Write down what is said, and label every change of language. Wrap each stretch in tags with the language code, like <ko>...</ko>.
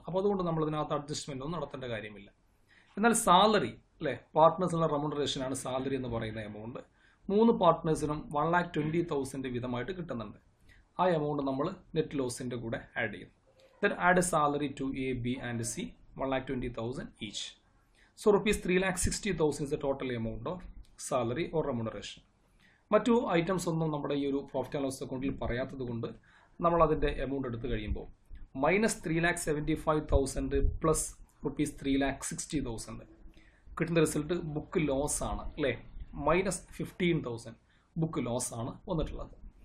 <ml>അപ്പോൾ അതുകൊണ്ട് നമ്മൾ ഇതിനകത്ത് അഡ്ജസ്റ്റ്മെൻ്റ് ഒന്നും നടത്തേണ്ട കാര്യമില്ല. എന്നാൽ സാലറി, അല്ലേ, പാർട്ട്നേഴ്സിനുള്ള റെമ്യൂണറേഷൻ ആണ് സാലറി എന്ന് പറയുന്ന എമൗണ്ട്. 3 പാർട്ട്നേഴ്സിനും 1,20,000 വീതമായിട്ട് കിട്ടുന്നുണ്ട്. ആ എമൗണ്ട് നമ്മൾ നെറ്റ് ലോസിൻ്റെ കൂടെ ആഡ് ചെയ്യും.</ml> <en>Then add salary to A B and C 1,20,000 each. So ₹3,60,000 is the total amount of salary or remuneration.</en> <ml>മറ്റു ഐറ്റംസ് ഒന്നും നമ്മുടെ ഈ ഒരു പ്രോഫിറ്റ് ആൻഡ് ലോസ് അക്കൗണ്ടിൽ പറയാത്തത് കൊണ്ട് നമ്മൾ അതിൻ്റെ എമൗണ്ട് എടുത്തു കഴിയുമ്പോൾ -3,75,000 പ്ലസ് ₹3,60,000 കിട്ടുന്ന റിസൾട്ട് ബുക്ക് ലോസ് ആണ്. അല്ലേ, -15,000 ബുക്ക് ലോസ് ആണ് വന്നിട്ടുള്ളത്.</ml>